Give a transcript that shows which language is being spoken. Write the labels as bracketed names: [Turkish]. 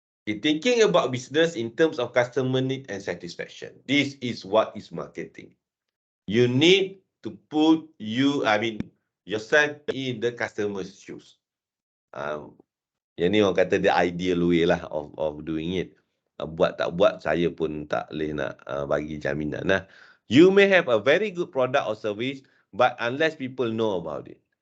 [English] Thinking about business in terms of customer need and satisfaction. This is what is marketing. You need to put yourself in the customer's shoes. [Malay] Yang ni orang kata [English] the ideal way [Malay] lah [English] of doing it. [Malay] Buat tak buat, saya pun tak boleh nak bagi jaminan. [English] You may have a very good product or service, but unless people know about it.